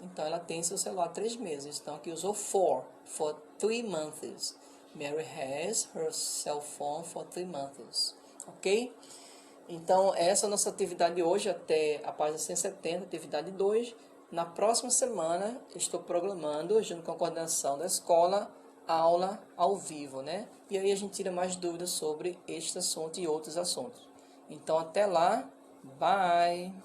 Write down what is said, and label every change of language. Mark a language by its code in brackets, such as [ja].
[pt] Então ela tem seu celular há 3 meses, então aqui usou [en] for 3 months. Mary has her cell phone for 3 months. [pt] Ok? Então, essa é a nossa atividade de hoje, até a página 170, atividade 2. Na próxima semana, estou programando, junto com a coordenação da escola, aula ao vivo, né? E aí a gente tira mais dúvidas sobre este assunto e outros assuntos. Então, até lá. Bye!